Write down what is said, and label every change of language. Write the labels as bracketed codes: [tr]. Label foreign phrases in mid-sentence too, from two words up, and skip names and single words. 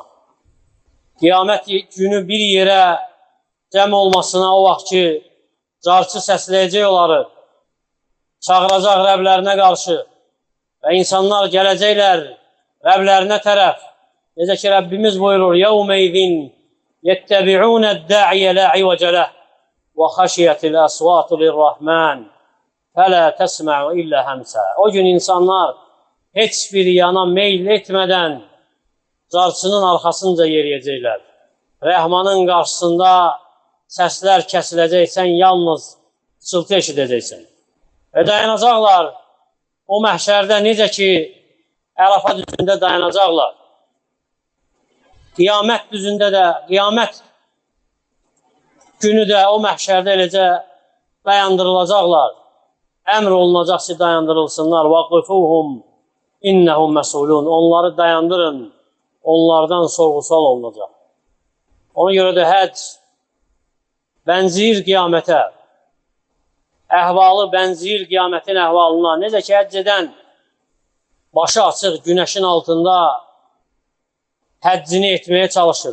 [az] Qiyamət günü bir yerə cəm olmasına o vaxt ki, carçı səsləyəcək onları, çağıracaq Rəblərinə qarşı və insanlar gələcəklər Rəblərinə tərəf. Necə ki, Rəbbimiz buyurur, [ar] يَوْمَ اِذٍ يَتَّبِعُونَ الدَّعِيَ لَا عِوَجَ لَهُ وَخَشِيَتِ الْأَصْوَاتُ لِلرَّحْمَنِ فَلَا تَسْمَعُ إِلَّا هَمْسًا. [az] O gün insanlar heç bir yana meyl etmədən carçının arxasınca yeriyəcəklər. Rəhmanın qarşısında səslər kəsiləcək, sən yalnız çıltı eşidəcəksən. Və dayanacaqlar o məhşərdə necə ki, Ərafa düzündə dayanacaqlar. Qiyamət düzündə də, qiyamət günü də o məhşərdə eləcə dayandırılacaqlar. Əmr olunacaq ki, dayandırılsınlar. [ar] وَقِفُوهُمْ اِنَّهُمْ مَسُولُونَ. [az] Onları dayandırın, onlardan sorğu-sual olunacaq. Ona görə də həcc bənziyir qiyamətə. Əhvalı bənziyir qiyamətin əhvalına. Necə ki, həcc edən başı açıq günəşin altında həccini etməyə çalışır.